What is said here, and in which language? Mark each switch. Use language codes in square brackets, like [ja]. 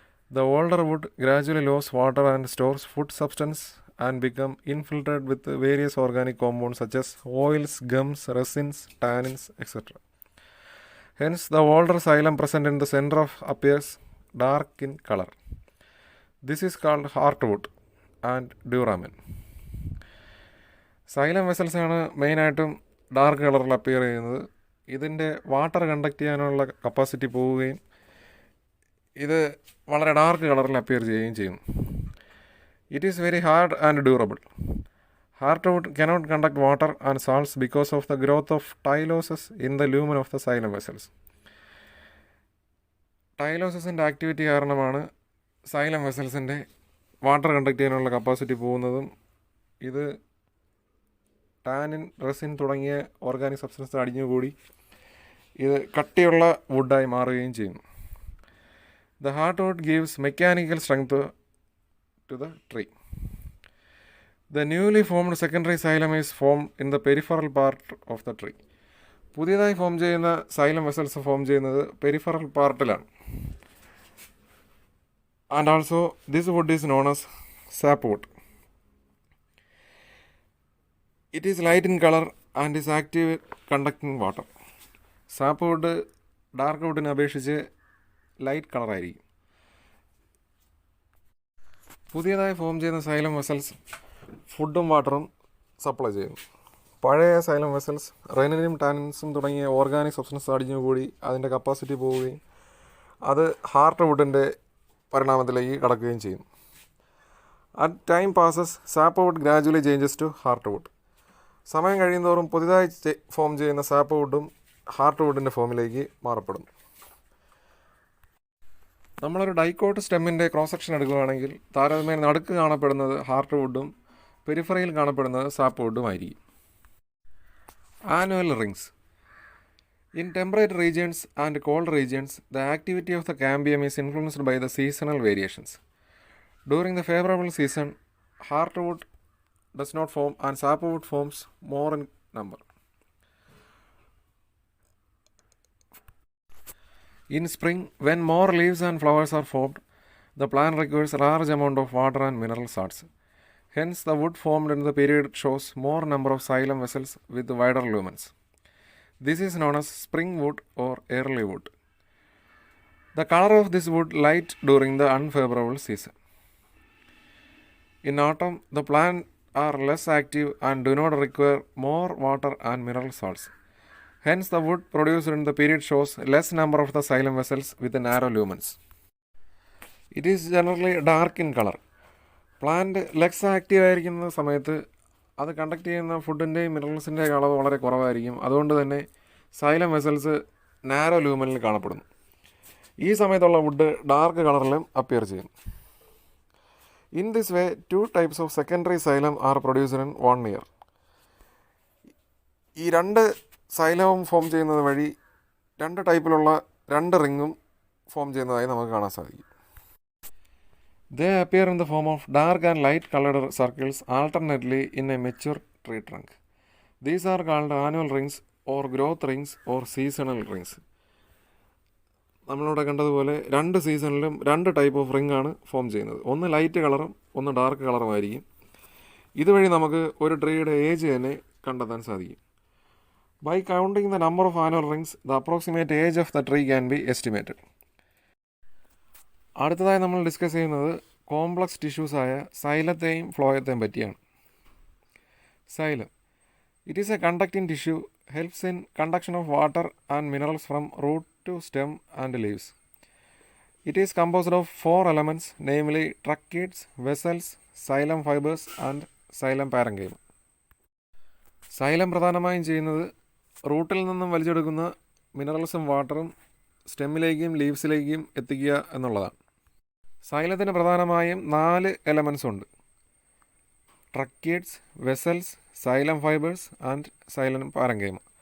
[en] The older wood gradually loses water and stores food substance and become infiltrated with various organic compounds such as oils, gums, resins, tannins, etc. Hence, the older xylem present in the center appears dark in color. This is called heartwood and duramen. [ml] Xylem vessels ആണ് മെയിനായിട്ടും dark കളറിൽ appear ചെയ്യുന്നത്. ഇതിൻ്റെ water conduct ചെയ്യാനുള്ള capacity പോവുകയും ഇത് വളരെ dark കളറിൽ അപ്പിയർ ചെയ്യുകയും ചെയ്യുന്നു. [en] It is very hard and durable. Heartwood cannot conduct water and salts because of the growth of tyloses in the lumen of the xylem vessels. [ml] ടൈലോസസിൻ്റെ activity കാരണമാണ് സൈലം വെസൽസിൻ്റെ വാട്ടർ കണ്ടക്ട് ചെയ്യാനുള്ള capacity പോകുന്നതും ഇത് tannin, resin തുടങ്ങിയ organic substance അടിഞ്ഞുകൂടി ഇത് കട്ടിയുള്ള വുഡായി മാറുകയും ചെയ്യുന്നു. [en] The heartwood gives mechanical strength to the tree. The newly formed secondary xylem is formed in the peripheral part of the tree. [ml] പുതിയതായി ഫോം ചെയ്യുന്ന സൈലം വെസൽസ് ഫോം ചെയ്യുന്നത് peripheral പാർട്ടിലാണ്. [en] And also this wood is known as sapwood. It is light in color and is active conducting water. [ml] Sapwood dark വുഡിനെ അപേക്ഷിച്ച് light കളറായിരിക്കും. പുതിയതായി form ചെയ്യുന്ന xylem vessels ഫുഡും വാട്ടറും supply ചെയ്യുന്നു. പഴയ സൈലം വെസൽസ് റെനിനും ടാനിൻസും തുടങ്ങിയ organic substance അടിഞ്ഞുകൂടി അതിൻ്റെ കപ്പാസിറ്റി പോവുകയും അത് ഹാർട്ട് വുഡിൻ്റെ പരിണാമത്തിലേക്ക് കടക്കുകയും ചെയ്യുന്നു. [en] At time passes sapwood gradually changes to heart wood. [ml] സമയം കഴിയുന്തോറും പുതിയതായി ഫോം ചെയ്യുന്ന സാപ്വുഡും ഹാർട്ട് വുഡിൻ്റെ ഫോമിലേക്ക് മാറപ്പെടുന്നു. നമ്മളൊരു ഡൈക്കോട്ട് സ്റ്റെമ്മിൻ്റെ ക്രോസ് സെക്ഷൻ എടുക്കുകയാണെങ്കിൽ താരതമ്യേന നടുക്ക് കാണപ്പെടുന്നത് ഹാർട്ട് വുഡും പെരിഫറിയിൽ കാണപ്പെടുന്നത് സാപ്വുഡും ആയിരിക്കും. Annual rings. [en] In temperate regions and cold regions the activity of the cambium is influenced by the seasonal variations. During the favourable season heart wood does not form and sapwood forms more in number. In spring, when more leaves and flowers are formed, the plant requires a large amount of water and mineral salts. Hence, the wood formed in the period shows more number of xylem vessels with wider lumens. This is known as spring wood or early wood. The color of this wood light during the unfavorable season. In autumn, the plant are less active and do not require more water and mineral salts. Hence, the wood produced in the period shows less number of the xylem vessels with narrow lumens. It is generally dark in color. Plant less active [ml] ആയിരിക്കുന്ന സമയത്ത് അത് conduct ചെയ്യുന്ന ഫുഡിൻ്റെയും മിനറൽസിൻ്റെ അളവ് വളരെ കുറവായിരിക്കും. അതുകൊണ്ട് തന്നെ xylem vessels narrow ലൂമനിൽ കാണപ്പെടുന്നു. ഈ സമയത്തുള്ള വുഡ് ഡാർക്ക് കളറിലും അപ്പിയർ ചെയ്യുന്നു. [en] In this way, two types of secondary xylem are produced in 1 year. [ml] ഈ രണ്ട് സൈലവും ഫോം ചെയ്യുന്നത് വഴി രണ്ട് ടൈപ്പിലുള്ള രണ്ട് റിങ്ങും ഫോം ചെയ്യുന്നതായി നമുക്ക് കാണാൻ സാധിക്കും. [en] They appear in the form of dark and light colored circles alternately in a mature tree trunk. These are called annual rings or growth rings or seasonal rings. [ml] നമ്മളിവിടെ കണ്ടതുപോലെ രണ്ട് സീസണിലും രണ്ട് ടൈപ്പ് ഓഫ് റിംഗ് ആണ് form ചെയ്യുന്നത്. ഒന്ന് light കളറും ഒന്ന് ഡാർക്ക് കളറുമായിരിക്കും. ഇതുവഴി നമുക്ക് ഒരു ട്രീയുടെ ഏജ് തന്നെ കണ്ടെത്താൻ സാധിക്കും. [en] By counting the number of annual rings the approximate age of the tree can be estimated. [ml] അടുത്തതായി നമ്മൾ ഡിസ്കസ് ചെയ്യുന്നത് കോംപ്ലക്സ് ടിഷ്യൂസായ സൈലത്തെയും ഫ്ലോയത്തെയും പറ്റിയാണ്. Xylem. [en] It is a conducting tissue, helps in conduction of water and minerals from root to stem and leaves. It is composed of 4 elements, namely tracheids, vessels, xylem fibers and xylem parenchyma. [ml] Xylem പ്രധാനമായും ചെയ്യുന്നത് റൂട്ടിൽ നിന്നും വലിച്ചെടുക്കുന്ന മിനറൽസും വാട്ടറും സ്റ്റെമ്മിലേക്കും ലീവ്സിലേക്കും എത്തിക്കുക എന്നുള്ളതാണ്. സൈലത്തിന് പ്രധാനമായും 4 elements ഉണ്ട്. Tracheids, vessels, xylem fibres and xylem parenchyma.